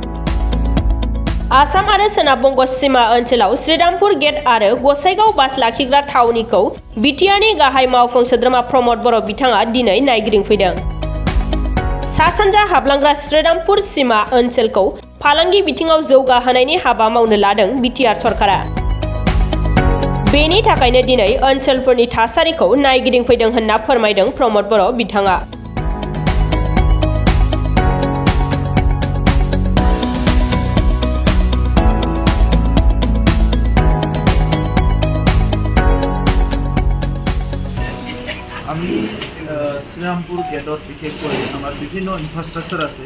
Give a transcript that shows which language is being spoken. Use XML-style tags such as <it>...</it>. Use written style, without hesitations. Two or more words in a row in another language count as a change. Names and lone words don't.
<brx>आसाम आरो सोनाब बंग सीमा ओनसोलाव श्रीरामपुर गेट आरो गसाइगाव बास लाखिग्रा थावनिखौ बिटिआरनि गाहाय मावफुं सोद्रोमा प्रमद बर' बिथाङा दिनै नायगिदिंफैदों। सा-सानजा हाबलांग्रा श्रीरामपुर सीमा ओनसोलखौ फालांगि बिथिङाव जौगाहोनायनि हाबा मावनो लादों बिटिआर सरकारा। बेनि थाखायनो दिनै ओनसोलफोरनि थासारिखौ नायगिदिंफैदों होनना फोरमायदों प्रमद बर' बिथाङा।</brx> <as>আমি শ্ৰীৰামপুৰ গেটত বিশেষকৈ আমাৰ বিভিন্ন ইনফ্ৰাষ্ট্ৰাকচাৰ আছে।</as>